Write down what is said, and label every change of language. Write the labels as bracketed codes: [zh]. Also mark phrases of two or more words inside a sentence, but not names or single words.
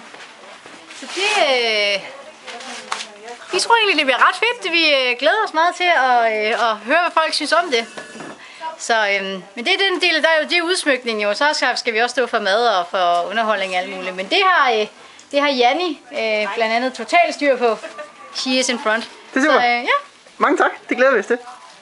[da] Så vi tror egentlig, det bliver ret fedt. Vi glæder os meget til at høre, hvad folk synes om det. Så, men det er den del, der er jo det udsmykning jo. Så skal vi også stå for mad og for underholdning og alt muligt. Men det har Janni blandt andet totalt styr på. [en] She is in front. [da] Det er super. Så, ja. Mange tak. Det glæder vi os til.